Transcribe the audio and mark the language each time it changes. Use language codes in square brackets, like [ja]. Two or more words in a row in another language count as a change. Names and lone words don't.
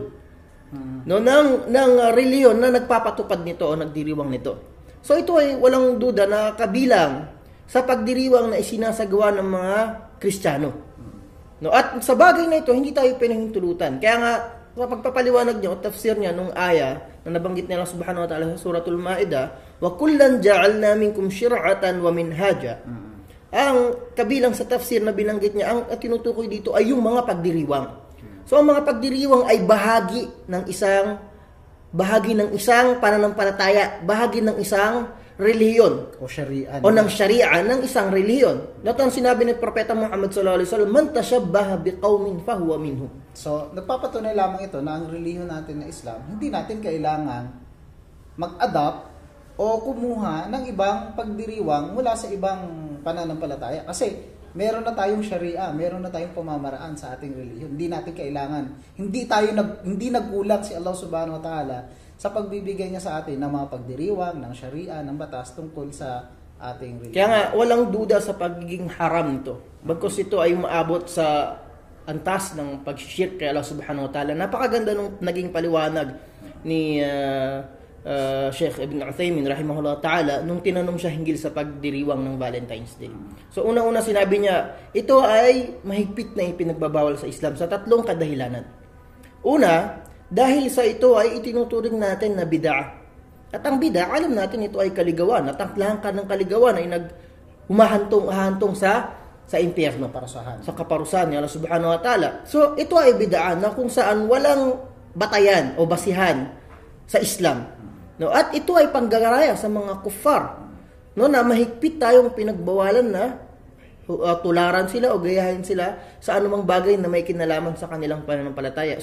[tl] No, ng relihiyon na nagpapatupad nito o nagdiriwang nito. So ito ay walang duda na kabilang sa pagdiriwang na isinasagawa ng mga Kristiyano. No, at sa bagay na ito, hindi tayo pinahintulutan. Kaya nga, sa pagpapaliwanag niya o tafsir niya nung aya na nabanggit niya Allah [ar] سبحانه وتعالى [tl] sa suratul Ma'idah, [ar] وكلا جعلنا منكم شرعة ومنهاجا. [tl] Ang kabilang sa tafsir na binanggit niya, ang tinutukoy dito ay yung mga pagdiriwang. So, ang mga pagdiriwang ay bahagi ng isang pananampalataya, bahagi ng isang relihiyon o syari'a o ng syari'a ng isang relihiyon. Dato ang sinabi ni Propeta Muhammad [ar] صلى الله عليه وسلم, من تشبه بقوم فهو منهم. [tl] So, nagpapatunay lamang ito na ang relihiyon natin na Islam, hindi natin kailangan mag-adapt o kumuha ng ibang pagdiriwang mula sa ibang pananampalataya. Kasi meron na tayong syari'a, meron na tayong pamamaraan sa ating relihiyon. Hindi natin kailangan, hindi nagkulang si Allah [ar] سبحانه وتعالى [tl] sa pagbibigay niya sa atin ng mga pagdiriwang, ng syari'a, ng batas tungkol sa ating relihiyon. Kaya nga, walang duda sa pagiging haram nito. Bagkus ito ay maabot sa antas ng pag-shirk kay Allah [ar] سبحانه وتعالى. [tl] Napakaganda nung naging paliwanag ni Sheikh Ibn Uthaymin [ar] رحمه الله تعالى [tl] nung tinanong siya hinggil sa pagdiriwang ng Valentine's Day. So una-una sinabi niya, ito ay mahigpit na ipinagbabawal sa Islam sa tatlong kadahilanan. Una, dahil sa ito ay itinuturing natin na bid'ah. At ang bid'ah, alam natin ito ay kaligawan. At ang langkah ng kaligawan ay humahantong sa impyerno, sa kaparusahan ni Allah [ar] سبحانه وتعالى. [tl] So ito ay bid'ah na kung saan walang batayan o basihan sa Islam. No, at ito ay panggagaraya sa mga kuffar. No, na mahigpit tayong pinagbawalan na tularan sila o gayahin sila sa anumang bagay na may kinalaman sa kanilang pananampalataya.